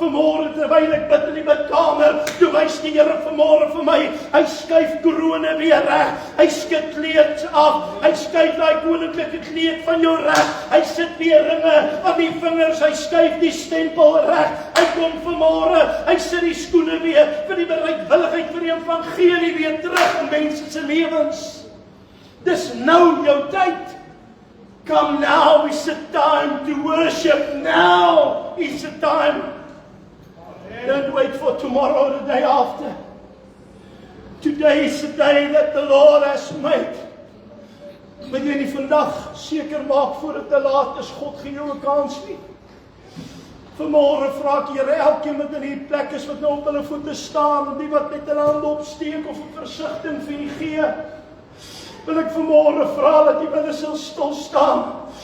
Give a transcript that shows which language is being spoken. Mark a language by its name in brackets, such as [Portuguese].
[Afrikaans] Vanmôre terwyl ek bid in die bidkamer, toe wys die Here vanmôre vir my, hy skuif korone weer reg, hy skud kleed af, hy skuif daai koninklike kleed van jou reg, hy sit weer ringe aan die vingers, hy skuif die stempel reg, hy kom vanmôre, hy sit die skoene weer vir die bereidwilligheid vir die evangelie weer terug in mense se lewens. Dis nou jou tyd. [English] Come now is the time to worship. Now is the time. Don't wait for tomorrow or the day after. Today is the day that the Lord has made. [Afrikaans] Wil jy nie vandag seker maak voordat te laat is, God gee jou 'n kans nie. Vanmôre vra ek Here, elkeen wat in hierdie plek is wat nou op hulle voete staan, en die wat met hulle hande opsteek of 'n versigtiging vir U gee, wil ek vanmôre vra dat jy binne sal stil staan.